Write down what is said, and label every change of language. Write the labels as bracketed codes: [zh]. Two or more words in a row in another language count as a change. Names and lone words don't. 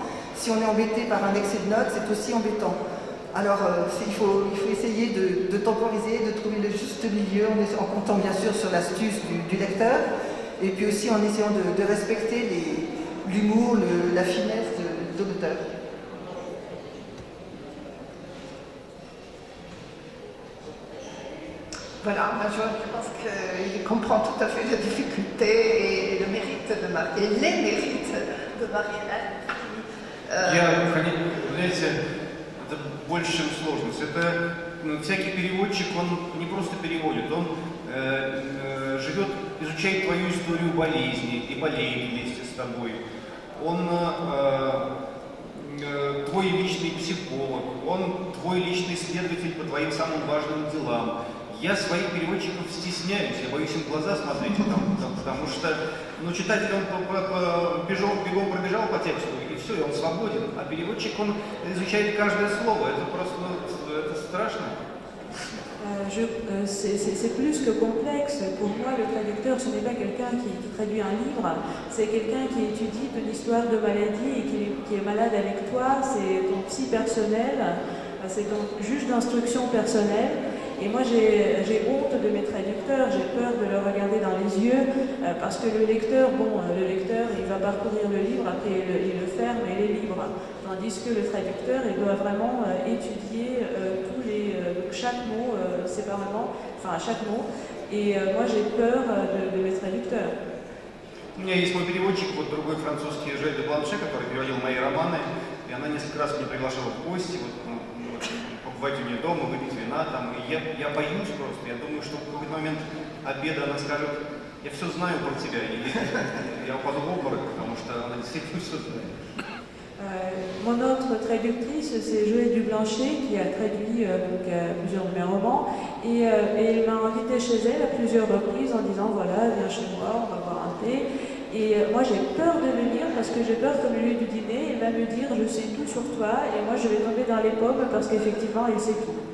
[fr] Si on est embêté par un excès de notes, c'est aussi embêtant. Alors, il faut essayer de temporiser, de trouver le juste milieu, en comptant bien sûr sur l'astuce du lecteur, et puis aussi en essayant de respecter l'humour, la finesse de l'auteur. Voilà, moi je pense qu'il comprend tout à fait la difficulté et le mérite de Marie-Hélène, les mérites de Marie-Hélène. [ru] Знаете, это больше, чем сложность. Это всякий переводчик, он не просто переводит, он живет изучает твою историю болезни и болеет вместе с тобой. Он твой личный психолог, он твой личный следователь по твоим самым важным делам. Я своих переводчиков стесняюсь, я боюсь им в глаза смотреть, потому что читатель, он бегом пробежал по тексту, и все, и он свободен. А переводчик, он изучает каждое слово. Это просто, это страшно. [fr] C'est plus que complexe. Pour moi, le traducteur, ce n'est pas quelqu'un qui traduit un livre, c'est quelqu'un qui étudie ton histoire de maladie et qui est malade avec toi, c'est ton psy personnel, c'est ton juge d'instruction personnel. Et moi, j'ai honte de mes traducteurs, j'ai peur de leur regarder dans les yeux, parce que le lecteur, il va parcourir le livre, après il le ferme et il est libre. Tandis que le traducteur, il doit vraiment étudier chaque mot séparément, enfin chaque mot. Et moi, j'ai peur de mes traducteurs. [ru] У меня есть мой переводчик, вот другой французский Жиль де Бланше, который переводил мои романы, и она несколько раз меня приглашала в гости, побывать у нее дома, выпить вина там, и я боюсь просто, я думаю, что в какой-то момент обеда она скажет, я все знаю про тебя, и я упаду в обморок, потому что она действительно все знает. [fr] Mon autre traductrice, c'est Joëlle Dublanchet, qui a traduit plusieurs de mes romans, et elle m'a invitée chez elle à plusieurs reprises en disant voilà, viens chez moi, on va boire un thé. Et moi j'ai peur de venir parce que j'ai peur qu'au milieu du dîner, elle va me dire je sais tout sur toi, et moi je vais tomber dans les pommes parce qu'effectivement elle sait tout.